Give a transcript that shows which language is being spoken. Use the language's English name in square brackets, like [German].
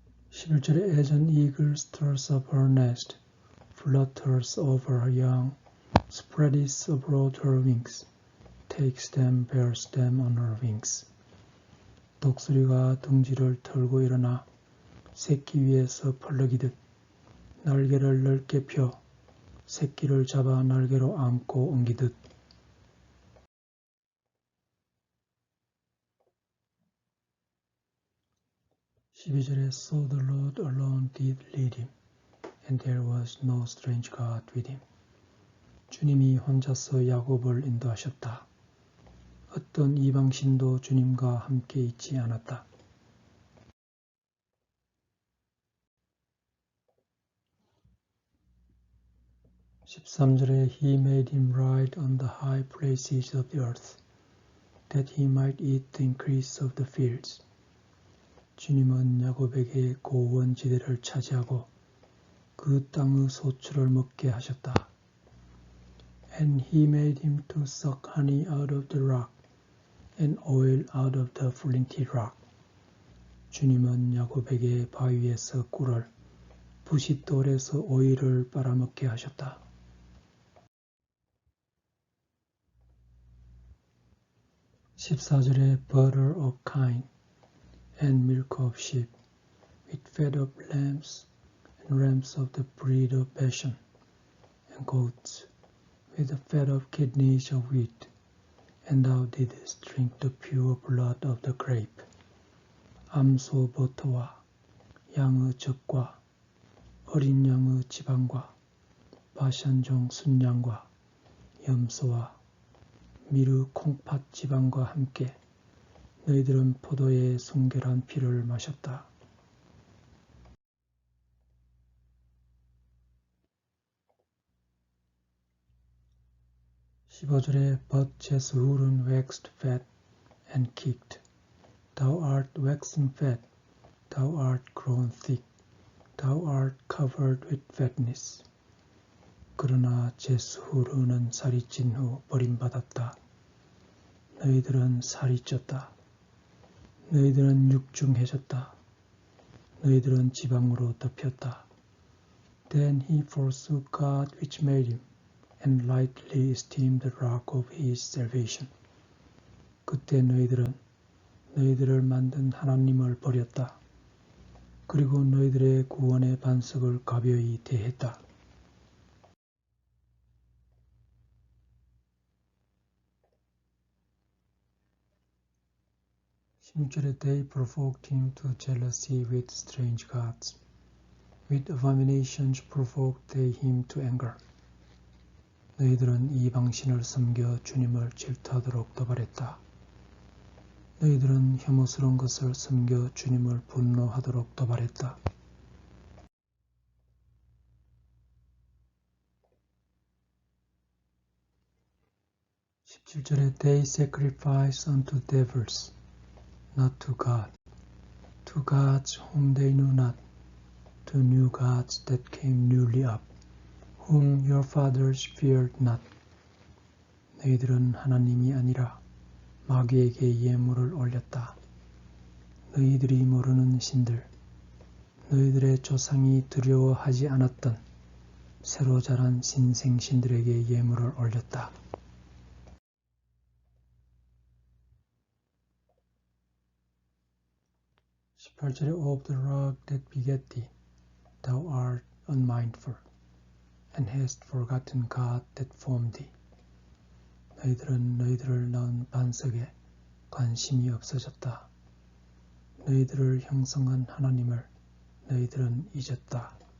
[English] 11절에 As an eagle stirs up her nest, flutters over her young, spreads abroad her wings, takes them, bears them on her wings. [Korean] 독수리가 둥지를 털고 일어나 새끼 위에서 펄럭이듯 날개를 넓게 펴 새끼를 잡아 날개로 안고 옮기듯. [English] 12절에 So the Lord alone did lead him, and there was no strange God with him. [Korean] 주님이 혼자서 야곱을 인도하셨다. 어떤 이방신도 주님과 함께 있지 않았다. [English] 13절에 He made him ride on the high places of the earth, that he might eat the increase of the fields. [Korean] 주님은 야곱에게 고원지대를 차지하고 그 땅의 소출을 먹게 하셨다. [English] And he made him to suck honey out of the rock, and oil out of the flinty rock. [Korean] 주님은 야곱에게 바위에서 꿀을, 부싯돌에서 오일을 빨아먹게 하셨다. [English] 14절에 butter of kine and milk of sheep, with fat of lambs and rams of the breed of Bashan, and goats, with the fat of kidneys of wheat, and thou didst drink the pure blood of the grape. [Korean] 암소 버터와 양의 젖과 어린 양의 지방과 바산종 순양과 염소와 미르 콩팥 지방과 함께 너희들은 포도의 순결한 피를 마셨다. [English] 15절에 But Jeshurun waxed fat and kicked. Thou art waxen fat, thou art grown thick, thou art covered with fatness. [Korean] 그러나 제스후르는 살이 찐 후 버림받았다. 너희들은 살이 쪘다. 너희들은 육중해졌다. 너희들은 지방으로 덮였다. [English] Then he forsook God which made him, and lightly esteemed the rock of his salvation. [Korean] 그때 너희들은 너희들을 만든 하나님을 버렸다. 그리고 너희들의 구원의 반석을 가벼이 대했다. [English] 16절에 They provoked him to jealousy with strange gods. With abominations provoked they him to anger. [Korean] 너희들은 이방신을 섬겨 주님을 질투하도록 도발했다. 너희들은 혐오스러운 것을 섬겨 주님을 분노하도록 도발했다. [English] 17절에 They sacrifice unto devils, not to God, to gods whom they knew not, to new gods that came newly up, whom your fathers feared not. [Korean] 너희들은 하나님이 아니라 마귀에게 예물을 올렸다. 너희들이 모르는 신들, 너희들의 조상이 두려워하지 않았던 새로 자란 신생신들에게 예물을 올렸다. [English] 18절에 Of the rock that begat thee, thou art unmindful, and hast forgotten God that formed thee. [Korean] 너희들은 너희들을 낳은 반석에 관심이 없어졌다. 너희들을 형성한 하나님을 너희들은 잊었다.